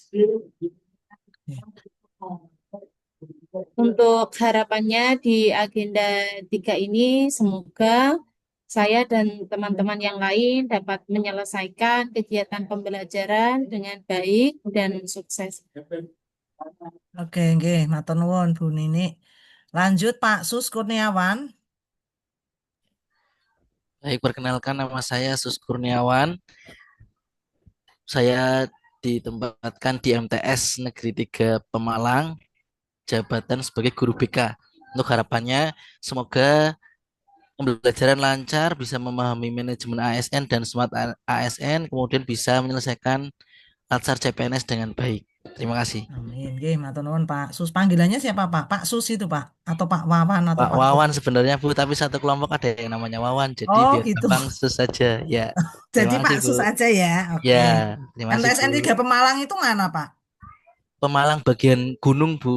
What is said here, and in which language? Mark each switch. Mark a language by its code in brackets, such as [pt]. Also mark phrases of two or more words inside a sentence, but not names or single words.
[id] Untuk harapannya di agenda 3 ini, semoga saya dan teman-teman yang lain dapat menyelesaikan kegiatan pembelajaran dengan baik dan sukses. Oke, nggih, [jv] matur nuwun [id] Bu Nini. Lanjut Pak Sus Kurniawan. Baik, perkenalkan nama saya Sus Kurniawan. Saya ditempatkan di MTS Negeri 3 Pemalang, jabatan sebagai guru BK. Untuk harapannya, semoga pembelajaran lancar, bisa memahami manajemen ASN dan smart ASN, kemudian bisa menyelesaikan Latsar CPNS dengan baik. Terima kasih. Amin. Nggih, [jv] matur nuwun [id] Pak Sus. Panggilannya siapa Pak? Pak Sus itu Pak atau Pak Wawan atau Pak Pak Wawan Sus? sebenarnya Bu, tapi satu kelompok ada yang namanya Wawan, jadi Oh, biar gitu. gampang Sus saja. Ya, Jadi terima Pak kasih Bu. Sus aja ya. Ya, Oke. terima kasih Bu. MTSN 3 Pemalang itu mana Pak? Pemalang bagian gunung Bu,